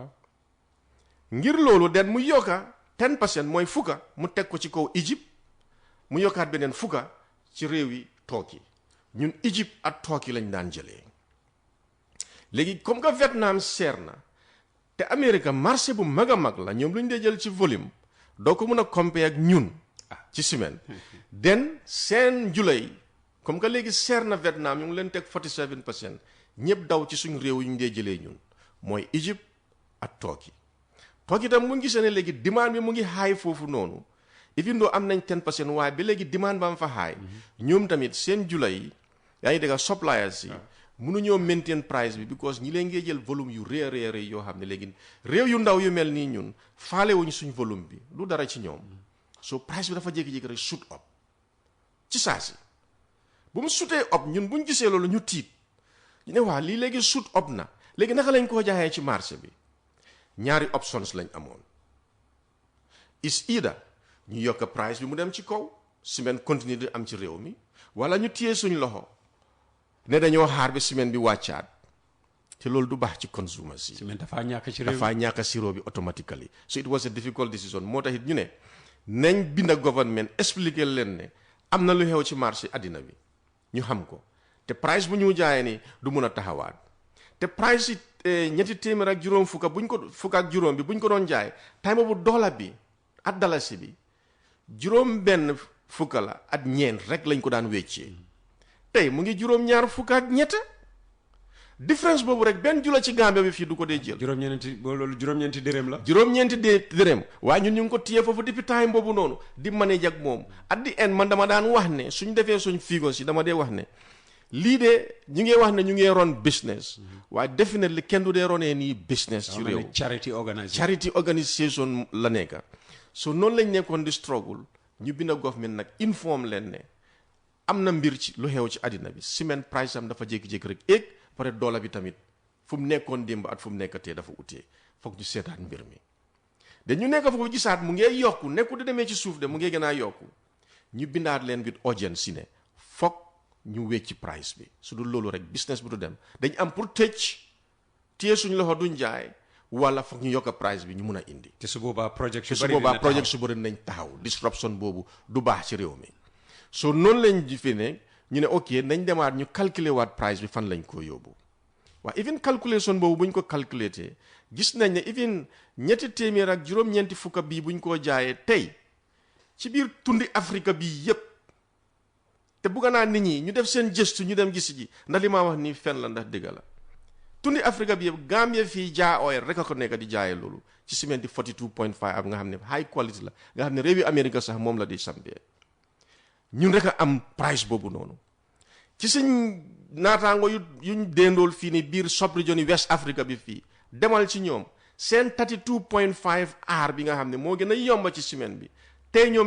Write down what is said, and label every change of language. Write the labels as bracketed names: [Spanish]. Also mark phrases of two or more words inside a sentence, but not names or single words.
[Wolof] ngir loolu den mu yokka 10% mooy fukka mu teg ko ci kaw Égypte mu yokkaat beneen fukka ci réew yi Turquie ñun Égypte ak Turquie lañ daan jëlee léegi [French] comme que [Wolof] Vietnam seer na te Amérique marché bu mag a mag la ñoom lu ñu dee jël ci volume doo ko mën a compter ak ñun ci ciment den seen julay [French] comme que [Wolof] léegi seer na Vietnam ñu ngi leen teg 47% ñëpp daw ci suñ réew yu ñu dee jëlee ñun mooy Égypte ak Turquie tam mu ngi gisee ne léegi demande bi mu ngi high foofu noonu even though am nañ 10% waaye ba léegi demande ba am fa high ñoom tamit seen julay yaa ngi dégg suppliers yi mënuñoo [English] maintain price [Wolof] bi because ñi leen ngee jël volume yu rëy yoo xam ne léegi réew yu ndaw yu mel nii ñun faale wuñu suñ volume bi lu dara ci ñoom so price bi dafa jékki-jékki rek [English] shoot up [Wolof] ci saa si bu mu sutee up ñun buñ gisee loolu ñu tiit ñu ne waa lii léegi [English] shoot up [Wolof] na léegi naka lañ koo jaayee ci marché bi ñaari options lañ amoon [English] is either [Wolof] ñu yokk price bi mu dem ci kaw ciment continue di am ci réew mi wala ñu téye suñ loxo ne dañoo xaar ba semaine bi wàccaat te loolu du baax ci consumers yi. ciment dafa ñàkk ci réew mi dafa ñàkk sirop bi automatically. [English] So it was a difficult decision [Wolof] moo tax it ñu ne nañ binda government expliquer leen ne am na lu xew ci marché àddina bi ñu xam ko te price bu ñu jaayee ni du mun a taxawaat te price yi ñetti téeméer ak juróom fukk ak juróom bi buñ ko doon jaay time bu dollar bi at dalasi bi juróom benn fukka la at ñeent rek lañ ko daan weccee tey mu ngi juróom ñaar fukk ak ñett différence boobu rek benn jula ci Gambia bi fii du ko dee jël. juróom-ñeenti dërëm la. juróom-ñeenti dërëm waaye ñun ñu ngi ko téye foofu depuis time boobu noonu di manage ak moom [English] at the end [Wolof] man dama daan wax ne suñ defee suñ figures yi dama dee wax ne lii de ñu ngi wax ne ñu ngi ron business waaye definitely kenn du dee ronee nii business. ci réew [English] charity organisation [Wolof] la nekk. so noonu lañ nekkoon di struggle ñu bind government nag inform leen ne am na mbir ci lu xew ci àddina bi [English] cement price [Wolof] am dafa jékki-jékki rek éeg pare dollar bi tamit fu mu nekkoon démb at fu mu nekkatee dafa utee foog ñu seetaat mbir mi dañu nekk foofu gisaat mu ngee yokku nekku di demee ci suuf de mu ngee gën a yokku ñu bindaat leen [English] with urgency [Wolof] ne foog ñu wecci price bi su dul loolu rek business bi du dem dañ am pour tëj téye suñu loxo duñ jaay wala foog ñu yokk price bi ñu mun a indi. te su boobaa project su bëri nañ taxaw disruption boobu du baax ci réew mi so noonu lañ ji fi ne ñu ne ok nañ demaat ñu calculer waat price bi fan lañ ko yóbbu waaye [English] even calculation [Wolof] boobu buñ ko calculer te gis nañ ne even ñetti téeméer ak juróom-ñeenti fukka bii buñ koo jaayee tey ci biir tundi Afrique bi yépp te bugga naa nit ñi ñu def seen gëstu ñu dem gis ji ndax li maa wax nii fen la ndax dëgg la tundi Afrique bi yëpp Gambia fii Jah Oil rek a ko nekk di jaayee loolu ci ciment di 42.5 ab nga xam ne [English] high quality [Wolof] la nga xam ne réewi Amérique sax moom la di sampee ñun rek a am price boobu noonu ci suñ naataango yuñ déndool fii ni biir sub-région yi West Africa bi fii demal ci ñoom seen 32.5 R bi nga xam ne moo gën a yomba ci ciment bi tey ñoom